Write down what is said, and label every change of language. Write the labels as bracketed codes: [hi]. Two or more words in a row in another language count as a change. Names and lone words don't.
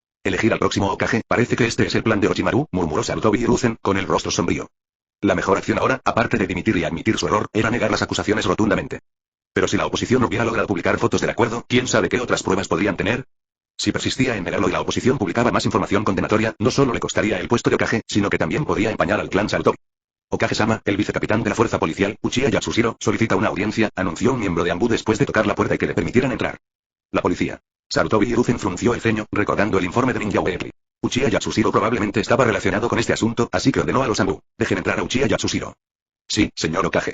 [es] Elegir al próximo Hokage, parece que este es el plan de Orochimaru, murmuró Sarutobi Hiruzen, con el rostro sombrío. La mejor acción ahora, aparte de dimitir y admitir su error, era negar las acusaciones rotundamente. Pero si la oposición hubiera logrado publicar fotos del acuerdo, ¿quién sabe qué otras pruebas podrían tener? Si persistía en negarlo y la oposición publicaba más información condenatoria, no solo le costaría el puesto de Hokage, sino que también podría empañar al clan Sarutobi. Hokage-sama, el vicecapitán de la fuerza policial, Uchiha Yatsushiro, solicita una audiencia, anunció un miembro de Anbu después de tocar la puerta y que le permitieran entrar. La policía. Sarutobi Hiruzen frunció el ceño, recordando el informe de Ninja Weekly. Uchiha Yatsushiro probablemente estaba relacionado con este asunto, así que ordenó a los Anbu: dejen entrar a Uchiha Yatsushiro. Sí, señor Hokage.